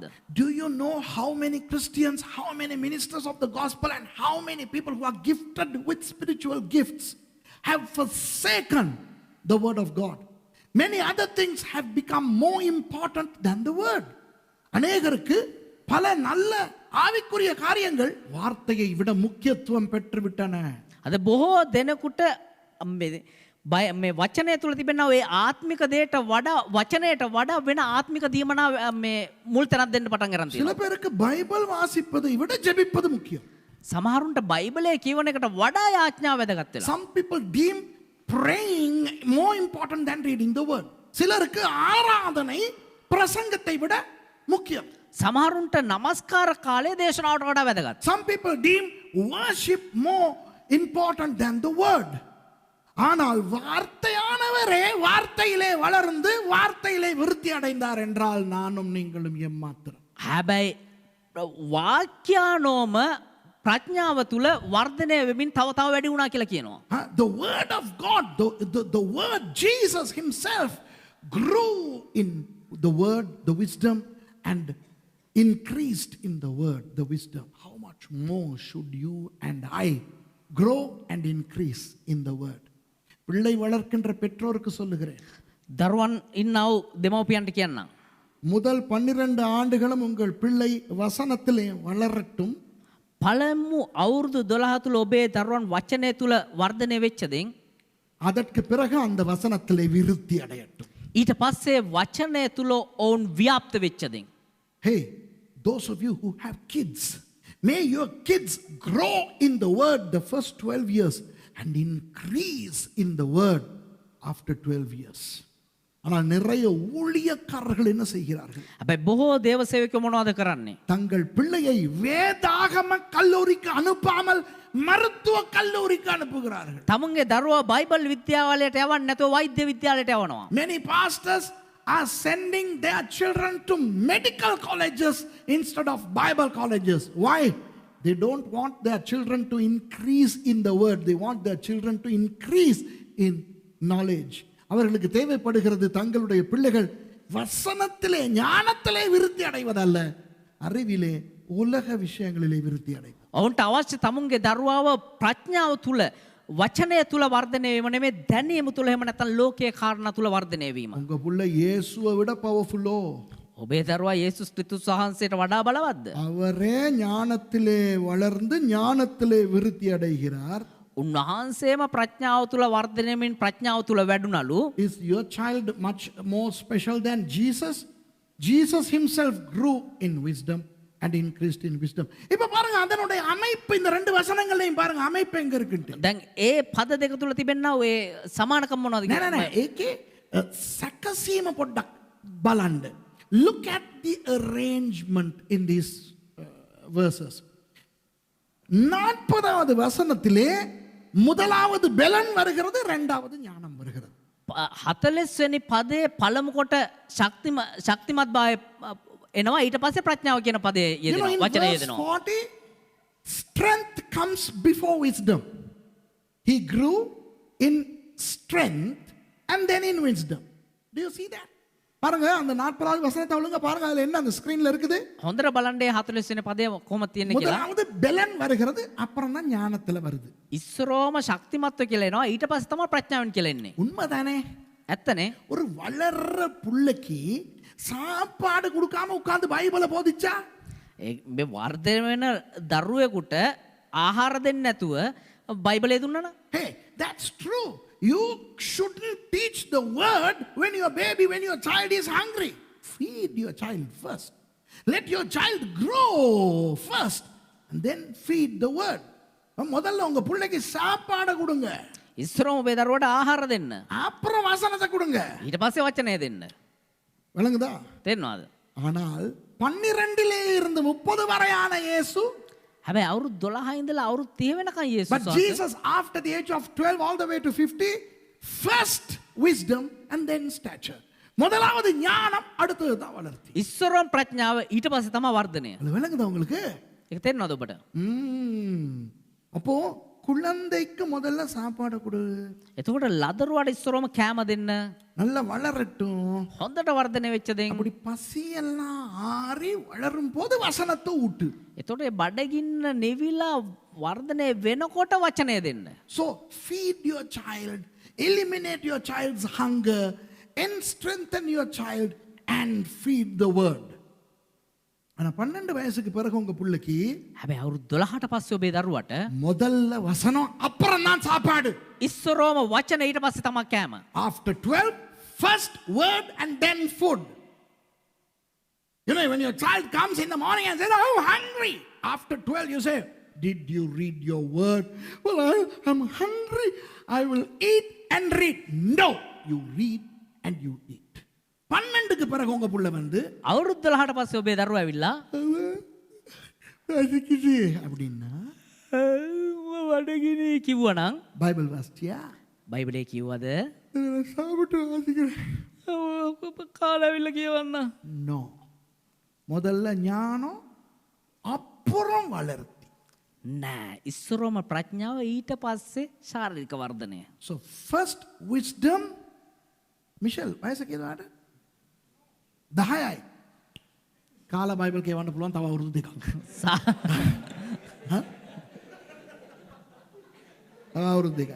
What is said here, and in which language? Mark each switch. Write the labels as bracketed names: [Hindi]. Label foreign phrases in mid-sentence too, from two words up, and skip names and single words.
[English] Do you know how many Christians, how many ministers of the gospel, and how many people who are gifted with spiritual gifts have forsaken the word of God? Many other things have become more important than the word. [Tamil] அநேகருக்கு பல நல்ல ஆவிக்குரிய காரியங்கள் வார்த்தையை விட முக்கியத்துவம் பெற்று விட்டன. [Sinhala] අද බොහෝ දෙනෙකුට මේ වචනය තුළ තිබෙනවා ඒ ආත්මික දේට වඩා, වචනයට වඩා වෙන ආත්මික දීමනා මේ මුල් තැනක් දෙන්න පටන් ගන්න [Tamil] சில [Sinhala] තියෙනවා. [Tamil] பேருக்கு பைபிள் வாசிப்பதை விட ஜெபிப்பது முக்கியம். [Sinhala] සමහරුන්ට බයිබලය කියවන එකට වඩා යාඥා වැදගත් වෙලා. [English] Some people deem praying more important than reading the word. [Tamil] சிலருக்கு ஆராதனை பிரசங்கத்தை விட முக்கியம். [Sinhala] සමහරුන්ට නමස්කාර කාලය දේශනාවට වඩා වැදගත්. [English] Some people deem worship more important than the word. [Tamil] ஆனால் வார்த்தையானவரே வார்த்தையிலே வளர்ந்து வார்த்தையிலே விருத்தி அடைந்தார் என்றால் நானும் நீங்களும் எம்மாத்திரம். [Sinhala] හැබැයි වාක්‍යානෝම ප්‍රඥාව තුළ වර්ධනය වෙමින් තව වැඩි වුණා කියලා කියනවා. [English] The word of God, the word Jesus himself grew in the word, the wisdom, and increased in the word, the wisdom. How much more should you and I grow and increase in the word? [Tamil] பிள்ளை வளர்க்கின்ற பெற்றோருக்கு சொல்லுகிறேன், [Sinhala] දරුවන් ඉන්නව දෙමව්පියන්ට කියන්නම්. [Tamil] முதல் 12 ஆண்டுகளும் உங்கள் பிள்ளை வசனத்திலே வளரட்டும். [Sinhala] පළමු අවුරුදු 12 තුල ඔබේ දරුවන් වචනය තුල වර්ධනය වෙච්ච දෙයින් [Tamil] அதற்கு பிறகு அந்த வசனத்திலே விருத்தி அடையட்டும். [Sinhala] ඊට පස්සේ වචනය තුල ඔවුන් ව්‍යාප්ත වෙච්ච දෙයින්. [English] Hey, those of you who have kids, may your kids grow in the word the first 12 years and increase in the word after 12 years. [Tamil] ஆனால் நிறைய ஊழியக்காரர்கள் என்ன செய்கிறார்கள்? [Sinhala] හැබැයි බොහෝ දේව සේවකයෝ මොනවද කරන්නේ? [Tamil] தங்கள் பிள்ளையை வேதாகம கல்லூரிக்கு அனுப்பாமல் மருத்துவ கல்லூரிக்கு அனுப்புகிறார்கள். [Sinhala] තමුන්ගේ දරුවා බයිබල් විද්‍යාලයට යවන්නේ නැතුව වෛද්‍ය විද්‍යාලයට යවනවා. [English] Many pastors are sending their children to medical colleges instead of Bible colleges. Why? They don't want their children to increase in the word. They want their children to increase in knowledge. [Tamil] அவர்களுக்கு தேவைப்படுகிறது தங்களுடைய பிள்ளைகள் வசனத்திலே ஞானத்திலே விருத்தி அடைவதல்ல, அறிவிலே உலக விஷயங்களிலே விருத்தி அடைவது. [Sinhala] ඔවුන්ට අවශ්‍ය තමුන්ගේ දරුවාව ප්‍රඥාව තුල වචනය තුල වර්ධනය වීම නෙමෙයි, දැනීම තුල එහෙම නැත්නම් ලෝකයේ කාරණා තුල වර්ධනය වීම. [Tamil] உங்க புள்ள இயேசுவை விட பவர்ஃபுல்லோ? [Sinhala] ඔබේ දරුවා යේසුස් ක්‍රිස්තුස් වහන්සේට වඩා බලවත්ද? [Tamil] அவரே ஞானத்திலே வளர்ந்து ஞானத்திலே விருத்தி அடைகிறார். [Sinhala] උන්වහන්සේම ප්‍රඥාව තුල වර්ධනය වෙමින් ප්‍රඥාව තුල වැඩුණලු. [English] Is your child much more special than Jesus? Jesus himself grew in wisdom and increased in wisdom. [Tamil] இப்ப பாருங்க அதனுடைய அமைப்பு இந்த ரெண்டு வசனங்களையும் பாருங்க அமைப்பு எங்க இருக்குன்னு. [Sinhala] දැන් ඒ පද දෙක තුල තිබෙනා ඔය සමානකම් මොනවද නෑ නෑ නෑ ඒකේ සැකසීම පොඩ්ඩක් බලන්න. [English] Look at the arrangement in these verses. [Tamil] 40வது வசனத்திலே முதலாவது பெலன் வருகிறது, இரண்டாவது ஞானம் வருகிறது. [Sinhala] 40 වෙනි පදයේ පළමු කොට ශක්තිමත් භාවය එනවා, ඊට පස්සේ ප්‍රඥාව කියන පදේ [English] You know, [Sinhala] යෙදෙනවා, [English] in [Sinhala] වචනේ [English] verse [Sinhala] යෙදෙනවා. [English] 40, strength comes before wisdom. He grew in strength and then in wisdom. Do you see that? [Tamil] பாருங்க அந்த 40வது வசனத்தை ஒழுங்கா பாருங்க, அதுல என்ன அந்த ஸ்கிரீன்ல இருக்குது? [Sinhala] හොඳට බලන්න 40 වෙනි පදේ කොහොමද තියෙන්නේ කියලා. [Tamil] முதலாவது பெலன் வருகிறது, அப்புறம் தான் ஞானத்துல வருது. [Sinhala] ඉස්සරෝම ශක්තිමත්ව කියලා එනවා, ඊට පස්සේ තමයි ප්‍රඥාවෙන් කියලා එන්නේ. [Tamil] உண்மைதானே? [Sinhala] ඇත්තනේ. [Tamil] ஒரு வளர்ற புள்ளைக்கு சாப்பாடு கொடுக்காம உட்கார்ந்து பைபிளை போதிச்சா? [Sinhala] මේ වර්ධනය වෙන දරුවෙකුට ආහාර දෙන්නේ නැතුව බයිබලය දුන්නා නම්? [English] Hey, that's true. You shouldn't teach the word when your baby, when your child is hungry. Feed your child first. Let your child grow first and then feed the word. [Tamil] முதல்ல உங்க பிள்ளைக்கு சாப்பாடு கொடுங்க, [Sinhala] ඉස්සරෝම ඔබේ දරුවට ආහාර දෙන්න, [Tamil] அப்புறம் வசனத்தை கொடுங்க. [Sinhala] ඊට පස්සේ වචනය දෙන්න. [Tamil] விளங்குதா? [Sinhala] තේරෙනවද? [Tamil] ஆனால் 12 இருந்து 30 வரையான இயேசு, [Sinhala] හැබැයි අවුරුදු 12 ඉඳලා අවුරුදු 30 වෙනකන් [English] but [Sinhala] යේසුස් [English] Jesus after the age of 12 all the way to 50, first wisdom and then stature. [Tamil] முதலாவது ஞானம், அடுத்தது தான் வளர்ச்சி. [Sinhala] ඉස්සරෝම ප්‍රඥාව, ඊට පස්සේ තමයි වර්ධනය. [Tamil] அது விளங்குதா உங்களுக்கு? [Sinhala] ඒක තේරෙනවද ඔබට? [Tamil] அப்போ குழந்தைக்கு முதல்ல சாப்பாடு கொடு, [Sinhala] එතකොට ලදරුවාට ඉස්සරෝම කෑම දෙන්න, [Tamil] நல்லா வளரட்டும். [Sinhala] හොඳට වර්ධනය වෙච්ච දෙයින්. [Tamil] அப்படி பசியெல்லாம் ஆறி வளரும் போது வசனத்தை ஊட்டு. [Sinhala] එතකොට ඒ බඩගින්න නිවිලා වර්ධනය වෙනකොට වචනය දෙන්න. [English] So feed your child, eliminate your child's hunger, and strengthen your child and feed the word. [Tamil] ஆனா 12 வயசுக்கு பிறகு உங்க பிள்ளைக்கு [Sinhala] හැබැයි අවුරුදු 12ට පස්සේ ඔබේ දරුවට [Tamil] முதல்ல வசனம், அப்புறம் தான் சாப்பாடு. [Sinhala] ඉස්සරෝම වචන, ඊට පස්සේ තමයි කෑම. [English] After 12, first word and then food. You know, when your child comes in the morning and says, "I'm hungry," after 12 you say, "Did you read your word?" "Well, I'm hungry. I will eat and read." No, you read and you eat. [Tamil] 12க்கு பிறகு உங்க புள்ள வந்து [Sinhala] අවුරුදු 12ට පස්සේ ඔබේ දරුවා ඇවිල්ලා [Tamil] அதுக்குது அப்படின்னா [Sinhala] බඩගිනි කිව්වනම්, [Tamil] பைபிள் வாசிச்சியா? [Sinhala] බයිබලයේ කිව්වද? [Tamil] சாப்பிட்டு வாசிக்கிறேன். [Sinhala] කාලාවිල්ල කියවන්න. [Tamil] நோ, முதல்ல ஞானம், அப்புறம் வளர்ச்சி. [Sinhala] නෑ, ඉස්සරෝම ප්‍රඥාව, ඊට පස්සේ ශාරීරික වර්ධනය. [English] So first wisdom. [Sinhala] මිෂෙල් වයස කීයද? 10යි. කාලා බයිබල් කියවන්න පුළුවන් තව අවුරුදු දෙකක්. තව අවුරුදු දෙකයි.